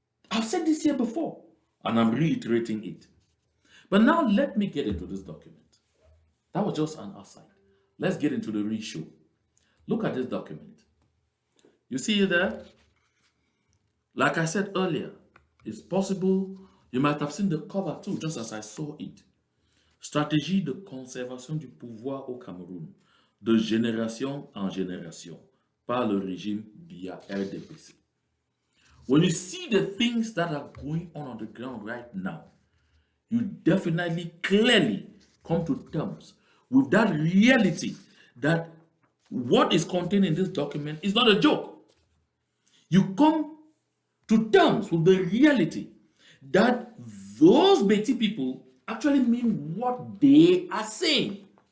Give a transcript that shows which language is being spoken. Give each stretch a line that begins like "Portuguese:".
English: I've said this here before, and I'm reiterating it. But now let me get into this document. That was just an aside. Let's get into the real show. Look at this document. You see it there? Like I said earlier, it's possible you might have seen the cover too, just as I saw it.
French: Stratégie de conservation du pouvoir au Cameroun, de génération en génération, par le régime via RDPC.
English: When you see the things that are going on the ground right now, you definitely clearly come to terms with that reality that what is contained in this document is not a joke. You come to terms with the reality that those Beti people actually mean what they are saying.